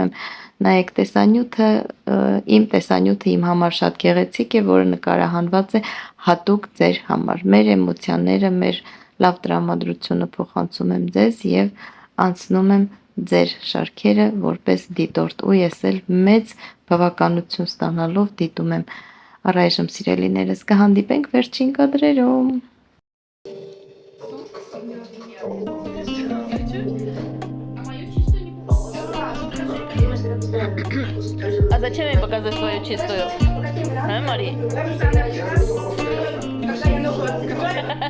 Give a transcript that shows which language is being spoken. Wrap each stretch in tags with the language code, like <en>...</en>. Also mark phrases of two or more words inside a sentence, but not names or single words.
<hy>եմ նայեք տեսանյութը, իմ տեսանյութը իմ համար շատ գեղեցիկ է, որը նկարահանված է հատուկ ձեր համար։ Մեր էմոցիաները, մեր լավ տրամադրությունը փոխանցում եմ ձեզ եւ անցնում եմ ձեր շարքերը որպես դիտորդ ու ես էլ մեծ բավականություն ստանալով դիտում եմ։ Առայժմ սիրելիներս կհանդիպենք վերջին կադրերում։</hy> <ru>А зачем ей показать свою чистую? А, Мари? Когда я ногу открываю,</ru>